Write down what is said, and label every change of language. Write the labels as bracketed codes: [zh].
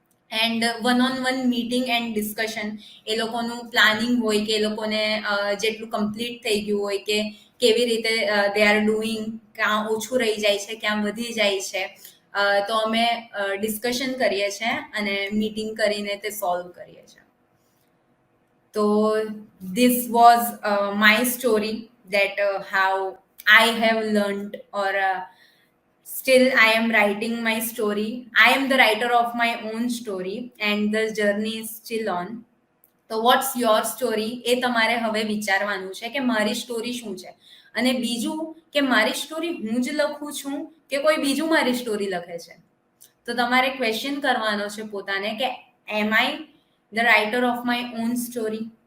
[en] and one on one meeting and discussion, [gu] એ લોકોનું planning હોય કે એ લોકોને જેટલું કમ્પ્લીટ થઈ ગયું હોય, કે કેવી રીતે [en] they are doing, [gu] ક્યાં ઓછું રહી જાય છે, ક્યાં વધી જાય છે, તો અમે ડિસ્કશન કરીએ છીએ અને મીટિંગ કરીને તે સોલ્વ કરીએ છીએ. [en] તો this was my story, that how I have learned, or still I am writing my story. I am the writer of my own story and the journey is still on. [gu] તો [en] what's your story, [gu] એ તમારે હવે વિચારવાનું છે કે મારી story શું છે. અને બીજું કે મારી સ્ટોરી હું જ લખું છું કે કોઈ બીજું મારી સ્ટોરી લખે છે. તો તમારે ક્વેશ્ચન કરવાનો છે પોતાને કે [en] Am I the writer of my own story.